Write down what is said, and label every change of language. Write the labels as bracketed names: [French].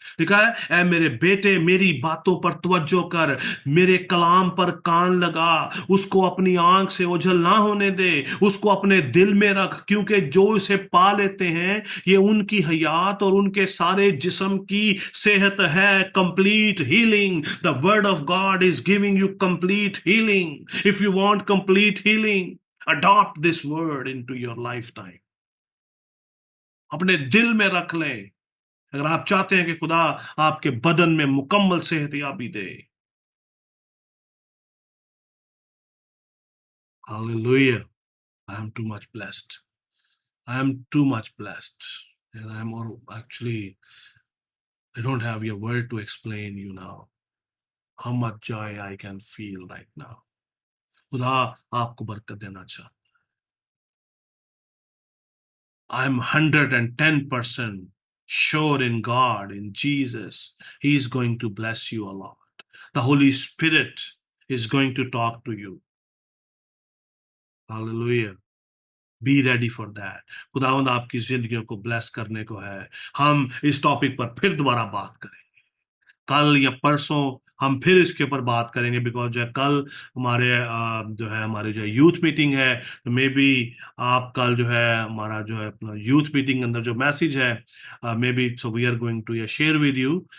[Hindi] लिखा है, ऐ मेरे बेटे, मेरी बातों पर तवज्जो कर, मेरे कलाम पर कान लगा, उसको अपनी आंख से ओझल ना होने दे, उसको अपने दिल में रख, क्योंकि जो इसे पा लेते हैं ये उनकी हयात और उनके सारे जिस्म की सेहत है. [English] Complete healing. The word of God is giving you complete healing. If you want complete healing, adopt this word into your lifetime. [Hindi] अपने दिल में रख लें. अगर आप चाहते हैं कि खुदा आपके बदन में मुकम्मल सेहतयाबी दे. [English] Hallelujah. I am too much blessed. I am too much blessed. And I'm all, actually, I don't have your word to explain you now how much joy I can feel right now. [Hindi] खुदा आपको बरकत देना चाहता है. [English] I'm 110% sure in God, in Jesus. He is going to bless you a lot. The Holy Spirit is going to talk to you. Hallelujah. Be ready for that. [Hindi] खुदावंद आपकी जिंदगियों को bless करने को है. हम इस टॉपिक पर फिर दोबारा बात करेंगे. कल या परसों हम फिर इसके ऊपर बात करेंगे, बिकॉज जो है कल हमारे हमारे जो यूथ मीटिंग है. मे बी आप कल जो है हमारा जो है अपना यूथ मीटिंग के अंदर जो मैसेज है, [English] Maybe so we are going to share with you.